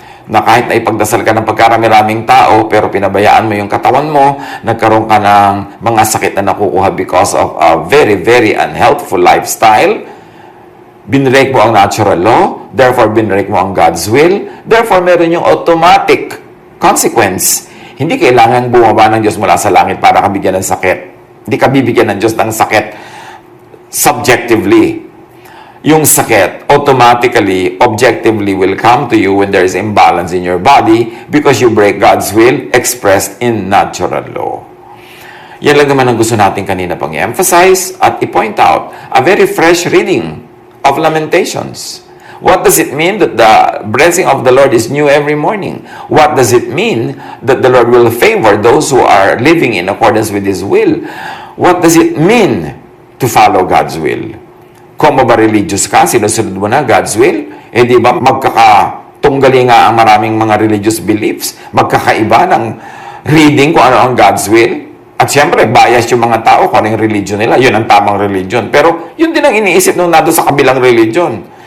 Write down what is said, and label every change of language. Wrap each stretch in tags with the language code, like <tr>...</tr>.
<tl>Na kahit na ipagdasal ka ng pagkarami-raming tao, pero pinabayaan mo yung katawan mo, nagkaroon ka ng mga sakit na nakukuha</tl> <en>because of a very, very unhealthful lifestyle,</en> <tl>binrake mo ang natural law, therefore binrake mo ang God's will, therefore meron yung automatic consequence. Hindi kailangan bumaba ng Diyos mula sa langit para ka bigyan ng sakit. Hindi ka bibigyan ng Diyos ng sakit subjectively. Yung sakit</tl> <en>automatically, objectively will come to you when there is imbalance in your body because you break God's will expressed in natural law.</en> <tl>Yan lang naman ang gusto natin kanina pang i-emphasize at i-point out.</tl> <en>A very fresh reading of Lamentations. What does it mean that the blessing of the Lord is new every morning? What does it mean that the Lord will favor those who are living in accordance with His will? What does it mean to follow God's will?</en> <tl>Kung ba religious ka, sinusunod mo na God's will? Eh di ba magkakatunggali nga ang maraming mga religious beliefs? Magkakaiba ng reading kung ano ang God's will? At siyempre, bias yung mga tao kung ano yung religion nila. Yun ang tamang religion. Pero yun din ang iniisip nung nado sa kabilang religion.</tl>